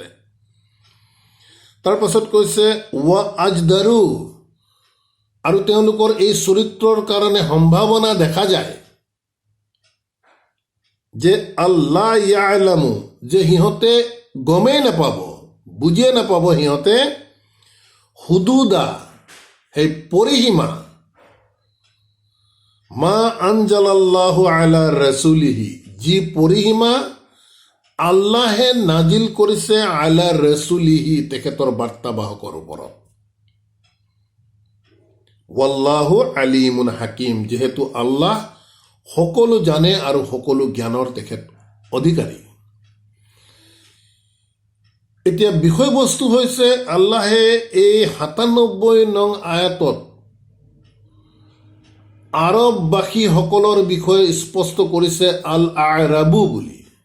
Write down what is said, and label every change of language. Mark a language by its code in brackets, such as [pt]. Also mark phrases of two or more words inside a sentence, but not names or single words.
[as] তাৰপাছত কৈছে [ar] وأجدر, [as] আৰু তেওঁলোকৰ এই চৰিত্ৰৰ কাৰণে সম্ভাৱনা দেখা যায় যে [ar] ألا يعلموا, [as] যে সিহঁতে গমেই নাপাব, বুজিয়ে নাপাব সিহঁতে, হুদুদা, সেই পৰিসীমা, [ar] ما أنزل الله على رسوله, [as] যি পৰিসীমা আল্লাহে নাজিল কৰিছে [ar] على رسوله, [as] তেখেতৰ বাৰ্তাবাহকৰ ওপৰত। [ar] والله عليم حكيم, [as] যিহেতু আল্লাহ সকলো জানে আৰু সকলো জ্ঞানৰ তেখেত অধিকাৰী। এতিয়া বিষয়বস্তু হৈছে আল্লাহে এই 97 নং আয়াতত আৰববাসীসকলৰ বিষয়ে স্পষ্ট কৰিছে [ar] الأعراب [as] বুলি।